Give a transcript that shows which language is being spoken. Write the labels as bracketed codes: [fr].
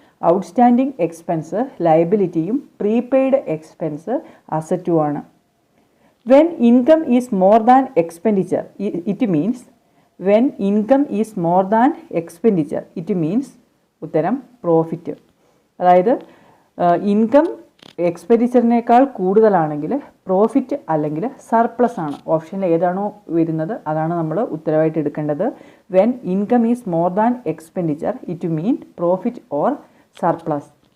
[ml] Outstanding expense ലയബിലിറ്റിയും prepaid expense അസറ്റുമാണ്. [en] When income is more than expenditure, it means when income is more than expenditure, it means [ml] ഉത്തരം profit. അതായത് income എക്സ്പെൻഡിച്ചറിനേക്കാൾ കൂടുതലാണെങ്കിൽ profit അല്ലെങ്കിൽ surplus ആണ്. ഓപ്ഷനിൽ ഏതാണോ വരുന്നത് അതാണ് നമ്മൾ ഉത്തരവായിട്ട് എടുക്കേണ്ടത്. [en] When income is more than expenditure it mean profit or surplus.